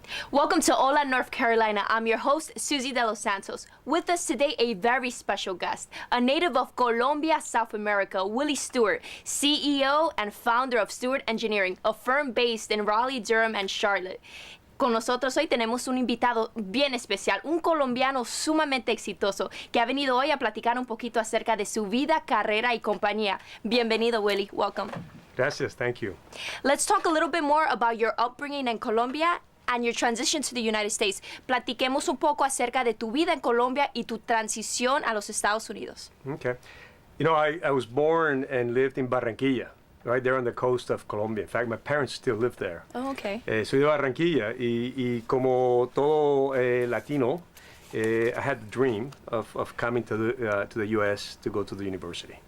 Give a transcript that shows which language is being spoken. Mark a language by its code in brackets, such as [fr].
[en] Welcome to Hola North Carolina. I'm your host, Susie de los Santos. With us today, a very special guest, a native of Colombia, South America, Willy Stewart, CEO and founder of Stewart Engineering, a firm based in Raleigh, Durham, and Charlotte. [es] Con nosotros hoy tenemos un invitado bien especial, un colombiano sumamente exitoso que ha venido hoy a platicar un poquito acerca de su vida, carrera y compañía. Bienvenido, Willy. [en] Welcome. [es] Gracias. [en] Thank you. Let's talk a little bit more about your upbringing in Colombia and your transition to the United States. [es] Platiquemos un poco acerca de tu vida en Colombia y tu transición a los Estados Unidos. [en] Okay. You know, I was born and lived in Barranquilla, right there on the coast of Colombia. In fact, my parents still live there. Oh, okay. [es] Soy de Barranquilla y como todo latino, [en] I had the dream of coming to the U.S. to go to the university.